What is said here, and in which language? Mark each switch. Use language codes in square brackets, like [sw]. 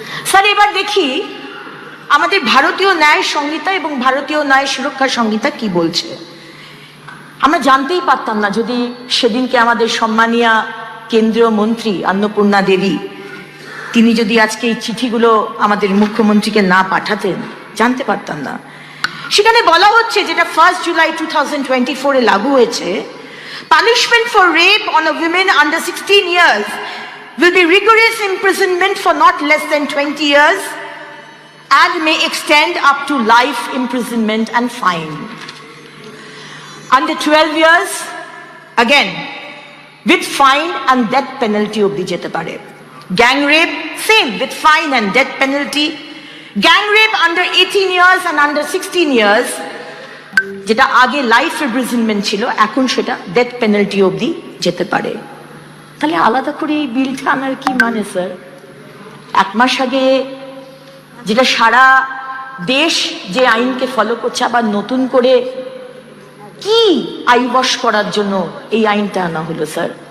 [bn] Sir এবার দেখি আমাদের ভারতীয় ন্যায় সংহিতা এবং ভারতীয় ন্যায় সুরক্ষা সংহিতা কি বলছে। আমরা জানতেই পারতাম না যদি সেদিনকে আমাদের সম্মানীয় কেন্দ্রীয় মন্ত্রী অন্নপূর্ণা দেবী তিনি যদি আজকে এই চিঠিগুলো আমাদের মুখ্যমন্ত্রীকে না পাঠাতেন, জানতে পারতাম না। সেখানে বলা হচ্ছে, যেটা 1 জুলাই 2024 লাগু হয়েছে, [en] Punishment for rape on a women under 16 years will be rigorous imprisonment for not less than 20 years and may extend up to life imprisonment and fine. Under 12 years, again, with fine and death penalty [bn] obdi jete pare. [en] Gang rape, same, with fine and death penalty. Gang rape under 18 years and under 16 years, [bn] যেটা আগে life imprisonment ছিল, এখন সেটা death penalty অবধি যেতে পারে। তাহলে আলাদা করে এই বিলটা আনার কি মানে স্যার? 1 মাস আগে যেটা সারা দেশ যে আইনকে ফলো করছে, আবার নতুন করে কি আইবশ করার জন্য এই আইনটা আনা হলো স্যার?